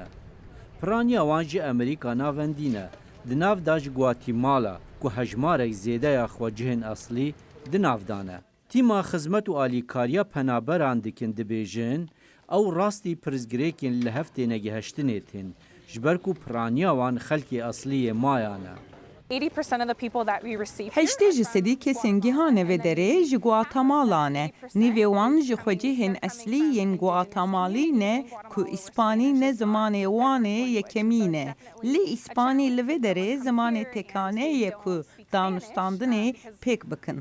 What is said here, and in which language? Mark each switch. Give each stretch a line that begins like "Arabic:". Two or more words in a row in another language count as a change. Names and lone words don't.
Kurdish: Piraniya wan ji Amerîka navendî ne. Di nav da ji Guatemala ku hejmarek zêdeya xwecihên eslî di nav da ne. Tîma xizmet û alîkariya penaberan dikin dibêjin ew rastî pirzgirêkên li heftê negihiştinê tên ji ber ku piraniya wan xelkê esliyê maya ne.
English: 80% of the people that we receive
Kurdish: هشتê ji sedî kesên gihane vê derê ji Guatemala ne. Nîvê wan ji xwecihên eslî yên Guatemalî ne ku İspanî ne zimanê wan ê yekemî ne. Lê İspanî li vê derê zimanê tekane ye ku danûstandinê pêk bikin.